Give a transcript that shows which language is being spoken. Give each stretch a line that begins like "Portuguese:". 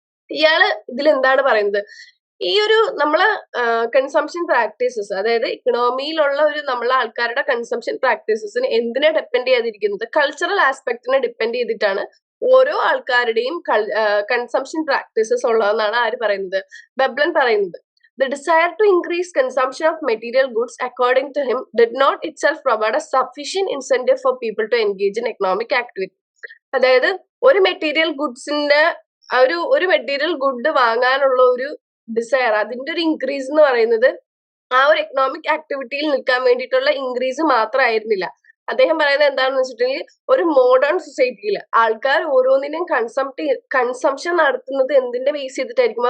Malayalam: ഇയാള് ഇതിൽ എന്താണ് പറയുന്നത്? ഈ ഒരു നമ്മളെ കൺസംഷൻ പ്രാക്ടീസസ്, അതായത് ഇക്കണോമിയിലുള്ള നമ്മളെ ആൾക്കാരുടെ കൺസംഷൻ പ്രാക്ടീസസിന് എന്തിനെ ഡിപ്പെൻഡ് ചെയ്തിരിക്കുന്നത്? കൾച്ചറൽ ആസ്പെക്ടിനെ ഡിപ്പെൻഡ് ചെയ്തിട്ടാണ് ഓരോ ആൾക്കാരുടെയും കൺസംഷൻ പ്രാക്ടീസസ് ഉള്ളതെന്നാണ് ആര് പറയുന്നത്? വെബ്ലൻ പറയുന്നത്.
English: The desire to increase consumption of material goods, according to him, did not itself provide a sufficient incentive for people to engage in economic activity.
Malayalam: അതായത് ഒരു material ഗുഡ്സിന്റെ ഒരു material good വാങ്ങാനുള്ള ഒരു desire, അതിന്റെ ഒരു ഇൻക്രീസ് എന്ന് പറയുന്നത് ആ ഒരു എക്കണോമിക് ആക്ടിവിറ്റിയിൽ നിൽക്കാൻ വേണ്ടിയിട്ടുള്ള ഇൻക്രീസ് മാത്രമായിരുന്നില്ല. അദ്ദേഹം പറയുന്നത് എന്താണെന്ന് വെച്ചിട്ടുണ്ടെങ്കിൽ, ഒരു മോഡേൺ സൊസൈറ്റിയിൽ ആൾക്കാർ ഓരോന്നിനെയും കൺസംഷൻ നടത്തുന്നത് എന്തിന്റെ ബേസ് ചെയ്തിട്ടായിരിക്കും?